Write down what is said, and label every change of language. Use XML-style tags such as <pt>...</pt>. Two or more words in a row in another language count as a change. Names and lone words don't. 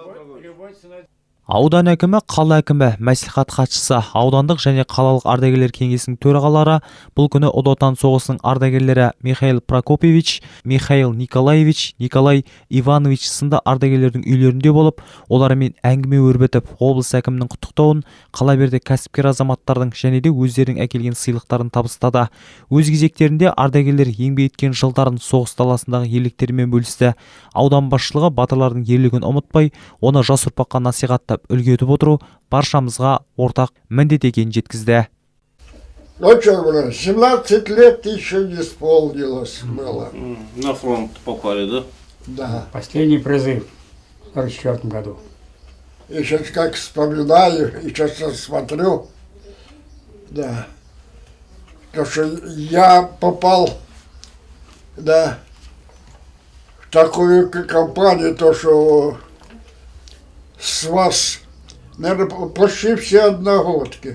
<kk>Аудан әкімі, қала әкімі, мәслихат хатшысы, аудандық және қалалық ардагерлер кеңесінің төрағалары бұл күні Ұлы Отан соғысының ардагерлері Михаил Прокопьевич, Михаил Николаевич, Николай Иванович сынды ардагерлердің үйлерінде болып, олармен әңгіме өрбітіп, облыс әкімінің құттықтауын, қала берді кәсіпкер азаматтардың және де өздерінің әкелген сыйлықтарын табыстады. Өз кезектерінде ардагерлер еңбек еткен жылдарын соғыс даласындағы ерліктерімен бөлісті. Аудан басшылығы батырлардың ерлігін ұмытпай, оны жас ұрпаққа насихаттап үлгі етіп отыру баршамызға ортақ міндет екенін жеткізді.</kk> <ru>Ну что, 17 лет еще не исполнилось было. На фронт попали, да? Да. Последний призыв в 1944 году. И сейчас как вспоминаю, и сейчас смотрю, да, то, что я попал, да, в такую компанию, то, что с вас, наверное, почти все одногодки.</ru>